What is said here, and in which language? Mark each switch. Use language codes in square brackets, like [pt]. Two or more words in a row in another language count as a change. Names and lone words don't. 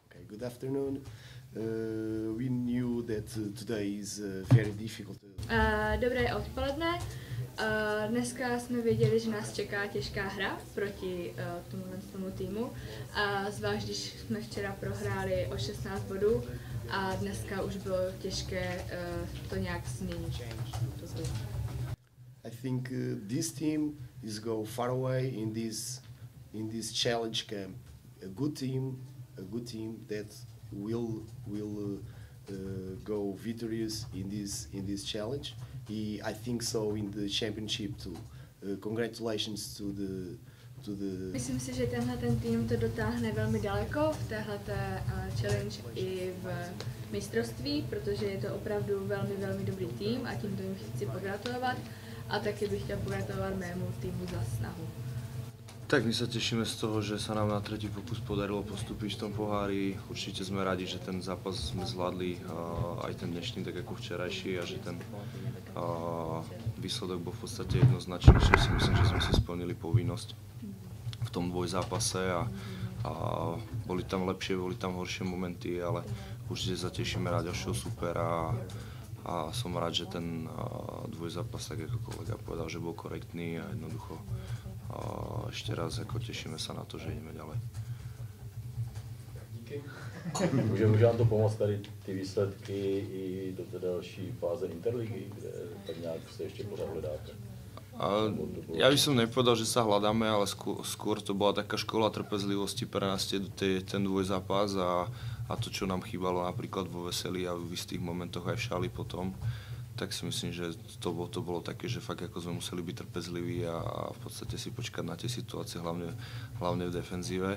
[en] Good afternoon. We knew that today is very difficult. [cs] Dobré odpoledne. Dneska jsme věděli, že nás čeká těžká hra proti tomu týmu. Zvlášť, když jsme včera prohráli o 16 bodů a dneska už bylo těžké to nějak změnit. [en] I think this team is go far away in this challenge camp. A good team that will go victorious in this challenge. I think so in the championship too. Congratulations to the. [cs] Myslím si, že ten tým to dotáhne velmi daleko v téhleté challenge i v mistrovství, protože je to opravdu velmi, velmi dobrý tým a tímto jim chci pogratulovat a taky bych chtěl pogratulovat mému týmu za snahu. [sk] Tak my sa tešíme z toho, že sa nám na tretí pokus podarilo postúpiť v tom pohári. Určite sme radi, že ten zápas sme zvládli aj ten dnešný, tak ako včerajší, a že ten výsledok bol v podstate jednoznačný, že si myslím, že sme si splnili povinnosť v tom dvojzápase a boli tam lepšie, boli tam horšie momenty, ale určite sa tešíme na ďalšieho supera a som rád, že ten dvojzápas, tak ako kolega povedal, že bol korektný a jednoducho ešte raz ako tešíme sa na to, že ideme ďalej. [cs] Díky. Může vám to pomoct tady ty výsledky i do té další fáze Interligy, kde tak nějak se ještě pořád hledáte? [sk] Ja by som nepovedal, že sa hľadáme, ale skôr to bola taká škola trpezlivosti pre nás ten dvojzápas a to, čo nám chýbalo napríklad vo Veselí a v istých momentoch aj v Šali potom, tak si myslím, že to bolo také, že fakt ako sme museli byť trpezliví a v podstate si počkať na tie situácie, hlavne v defenzíve.